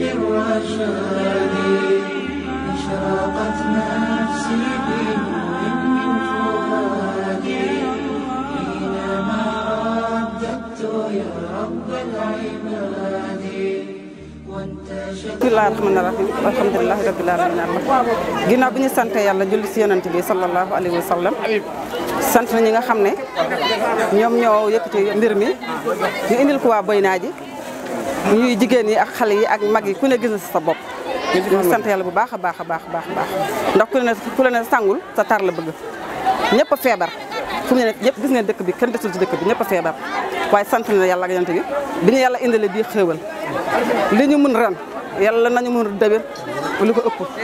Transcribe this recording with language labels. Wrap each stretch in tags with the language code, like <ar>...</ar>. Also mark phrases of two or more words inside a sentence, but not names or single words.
<ar>للرشاد أشرقت نفسي بنور من فؤادي حينما رددت يا رب العباد بسم الله الرحمن الرحيم الحمد لله رب العالمين</ar> <wo>ginnaaw bi ñu sant yàlla julli si yonent bi</wo> <ar>صلى الله عليه وسلم</ar> <wo>sant na ñi nga xam ne ñoom ñoo yëkkati mbir mi ñu indil ko waa Boyna ji ñuy jigéen yi ak xale yi ak mag yi ku ne gis na sa bopp ñu sant yàlla bu baax a baax a baax ndax ku la ne sangul sa tar la bëgg ñëpp a feebar fu mu ne ñëpp gis ngeen dëkk bi kenn desul ci dëkk bi ñëpp a feebar waaye sant na yàlla ak yonent bi ñu yàlla indile bii xéewal li ñu mun ren yàlla nañu mun dëbër lu ko ëpp</wo>